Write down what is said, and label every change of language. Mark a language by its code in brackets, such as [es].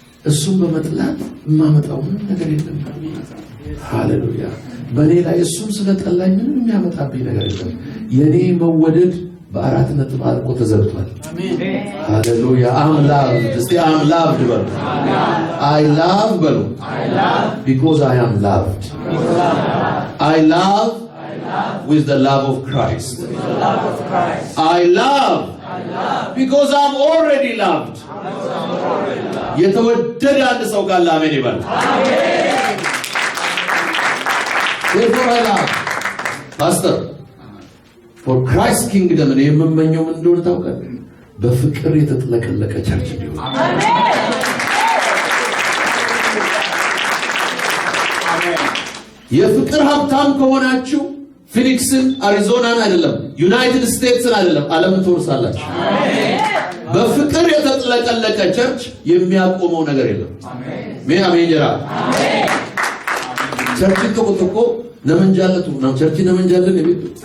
[am] እሱም በመጥላት ማመጣው ነገር የለም ሃሌሉያ በኔ ላይ እሱም ስለጠላኝ ምንም የሚያመጣብኝ ነገር የለም የኔ መወደድ በአራት ነጥብ አልቆ ተዘግቷል አሜን ሃሌሉያ አምላክ እስቲ አምላክ በሉ [en] I love [am] በሉ [en] I love because I am loved I love with the love of Christ. I love because I'm already loved. [am] የተወደደ አንድ ሰው ጋር አሜን ይበል። [en] Therefore I love. Pastor, for Christ's kingdom [am] እኔ የምመኘው ምን እንደሆነ ታውቃለህ? በፍቅር የተጥለቀለቀ ቸርች ነው። የፍቅር ሀብታም ከሆናችሁ ፊኒክስን አሪዞናን አይደለም ዩናይትድ ስቴትስን አይደለም ዓለምን ትወርሳላችሁ። በፍቅር የተጥለቀለቀ ቸርች የሚያቆመው ነገር የለም። አሜን አሜን ጀራ ቸርች ተቆጥቆ ነመንጃለቱ ነው ቸርች ነመንጃለን የቤቱ